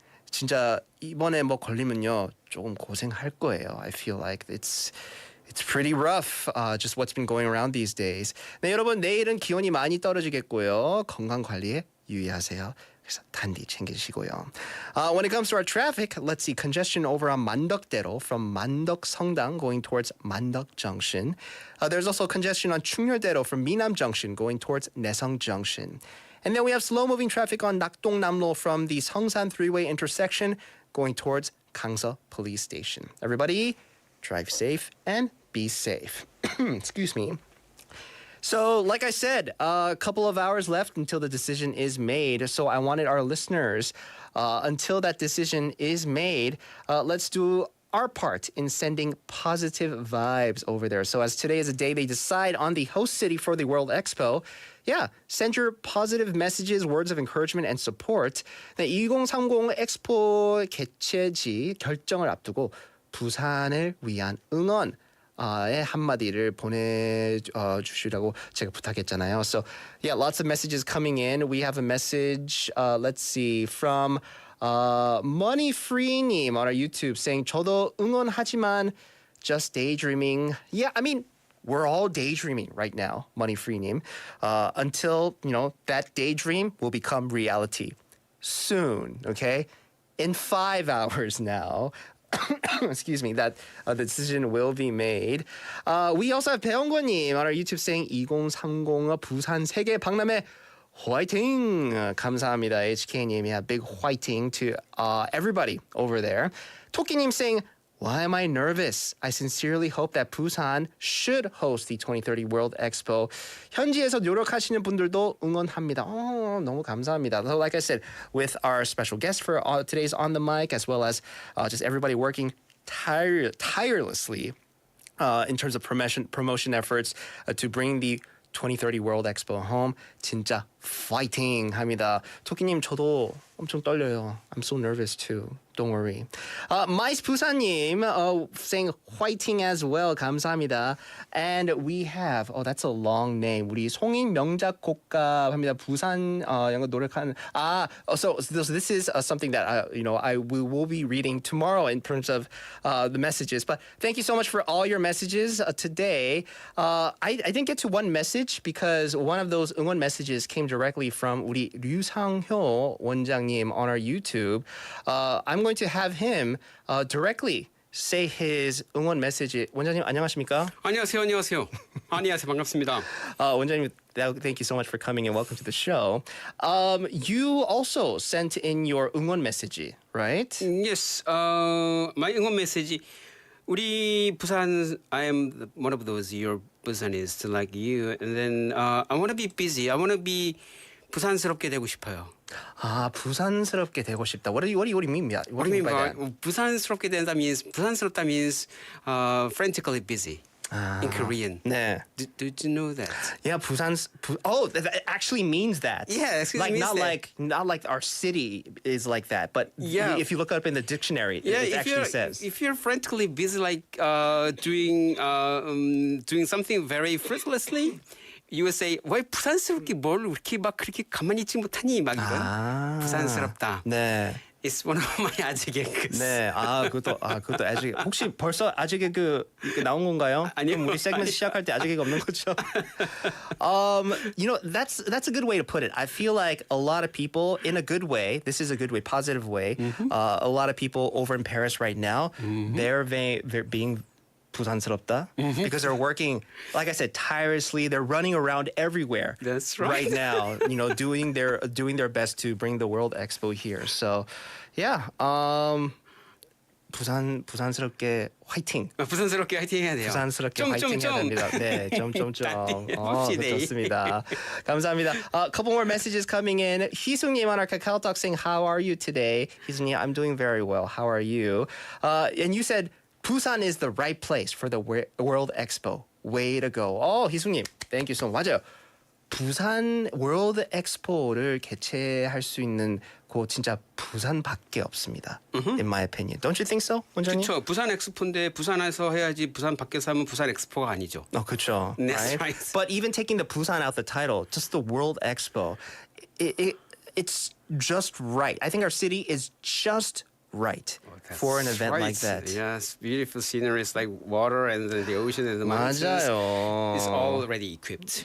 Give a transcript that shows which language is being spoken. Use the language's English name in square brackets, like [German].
[Korean] 진짜 이번에 걸리면요, 조금 고생할 거예요. [English] I feel like it's pretty rough, just what's been going around these days. [Korean] 네, 여러분, 내일은 기온이 많이 떨어지겠고요. 건강 관리에 유의하세요. 그래서 단디 챙기시고요. [English] When it comes to our traffic, let's see, congestion over on 만덕대로 from 만덕 성당 going towards 만덕 Junction. There's also congestion on 충렬대로 from 미남 Junction going towards 내성 Junction. And then we have slow-moving traffic on 낙동남로 from the Seongsan three-way intersection going towards Gangsa Police Station. Everybody, drive safe and be safe. Excuse me. So, like I said, a couple of hours left until the decision is made. So I wanted our listeners, until that decision is made, let's do our part in sending positive vibes over there. So as today is a day they decide on the host city for the World Expo, send your positive messages, words of encouragement and support. [Korean] 네, 2030 엑스포 개최지 결정을 앞두고 부산을 위한 응원 한마디를 보내주시라고 제가 부탁했잖아요. [English] So, lots of messages coming in. We have a message, let's see, from Moneyfree님 on our YouTube saying, [Korean] 저도 응원하지만 [English] just daydreaming. Yeah, I mean, we're all daydreaming right now, Moneyfree님, until, that daydream will become reality soon, okay? In 5 hours now. Excuse me, that the decision will be made. We also have 배영권님 on our YouTube saying [Korean] 2030 부산 세계 박람회 화이팅! 감사합니다, HK님. [English] Yeah, big 화이팅 to everybody over there. 토끼님 saying, why am I nervous? I sincerely hope that Busan should host the 2030 World Expo. [Korean] 현지에서 노력하시는 분들도 응원합니다. 너무 감사합니다. [English] So like I said, with our special guest for today's On the Mic, as well as just everybody working tirelessly in terms of promotion efforts to bring the 2030 World Expo home. [Korean] 진짜 파이팅 합니다. 토끼님, 저도 엄청 떨려요. [English] I'm so nervous too. Don't worry. 마이스 부사님 saying 화이팅 as well. [Korean] 감사합니다. [English] And we have, that's a long name. [Korean] 우리 송인 명작 곡가 합니다. 부산 영어 노력하는. [English] So this is something that we will be reading tomorrow in terms of the messages. But thank you so much for all your messages today. I didn't get to one message because one of those 응원 messages came directly from 우리 류상효 원장님 on our YouTube. I'm going to have him directly say his 응원 message. [Korean] 원장님 안녕하십니까? 안녕하세요. 안녕하세요. 반갑습니다. [English] 원장님, thank you so much for coming and welcome to the show. You also sent in your 응원 message, right? Yes. My 응원 메시지. [Korean] 우리 부산, [English] I am one of those your Busanists like you, and then I want to be busy. I want to be [Korean] 부산스럽게 되고 싶어요. 아, 부산스럽게 되고 싶다. [English] What do you mean by that? What do you mean by that? [Korean] 부산스럽게 된다 [English] means 부산스럽다 means frantically busy. In Korean. [Korean] 네. [English] Did you know that? Yeah, oh, that actually means that. Yeah, it like means not that. not like our city is like that, but Yeah. if you look up in the dictionary, it actually says. If you're frantically busy, like doing something very frivolously, you would say, [Korean] 왜 부산스럽게 뭘 이렇게 막 그렇게 가만히 있지 못하니 막 이런 부산스럽다. 네. [English] It's one of my 아재 개그s. [Korean] 네, 그것도 아재 개그. 혹시 벌써 아재 개그 나온 건가요? 아니요. 그럼 우리 세그먼트 시작할 때 아재 개그 없는 거죠? [English] You know, that's a good way to put it. I feel like a lot of people, in a good way, this is a good way, positive way. A lot of people over in Paris right now, they're being 부산스럽다 because they're working, like I said, tirelessly. They're running around everywhere. That's right. Right now, you know, doing their best to bring the World Expo here. So, yeah. [Korean] 부산스럽게 화이팅. 부산스럽게 화이팅 해야 돼요. 부산스럽게 화이팅 해야 됩니다. 네, 점점점. 좋습니다. 감사합니다. [English] A couple more messages coming in. 희숙님 on our Kakao Talk saying, how are you today? 희숙님, I'm doing very well. How are you? And you said, Busan is the right place for the World Expo. Way to go. 희숙님, thank you so much. [Korean] 맞아요. 부산 월드 엑스포를 개최할 수 있는 곳 진짜 부산밖에 없습니다. [English] In my opinion. Don't you think so, 원장님? [Korean] 그렇죠. 부산 엑스포인데 부산에서 해야지 부산 밖에서 하면 부산 엑스포가 아니죠. 그렇죠. [English] That's right? right. But even taking the Busan out the title, just the World Expo, it's just right. I think our city is just right for an event like that. Yes, beautiful sceneries like water and the ocean and the mountains. [Korean] 맞아요. [English] It's already equipped.